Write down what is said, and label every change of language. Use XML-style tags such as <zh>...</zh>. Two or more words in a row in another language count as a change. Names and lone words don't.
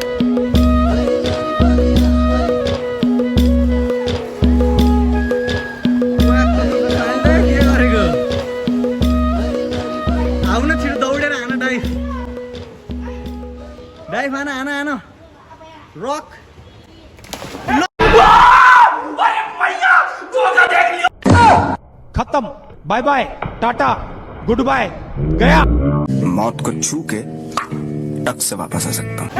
<ne>आउन छिटो दौडेर हान</ne> <en>dive dive</en> <ne>हान हान हान रक</ne> <en>खत्म bye bye tata good bye गया</en> <hi>मौत को छू के टक से वापस आ सकता हूँ।</hi>